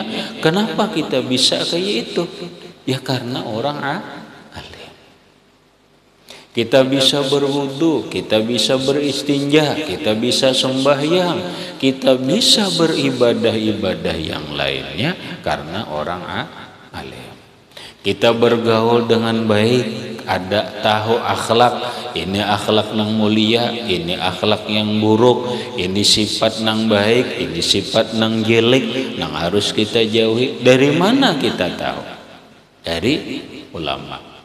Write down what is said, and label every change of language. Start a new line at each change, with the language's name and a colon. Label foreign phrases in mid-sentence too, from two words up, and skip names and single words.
Indonesian: Kenapa kita bisa kayak itu? Ya karena orang alim. Kita bisa berwudu, kita bisa beristinja, kita bisa sembahyang, kita bisa beribadah-ibadah yang lainnya karena orang alim. Kita bergaul dengan baik, ada tahu akhlak, ini akhlak nang mulia, ini akhlak yang buruk, ini sifat nang baik, ini sifat nang jelek, nang harus kita jauhi. Dari mana kita tahu? Dari ulama.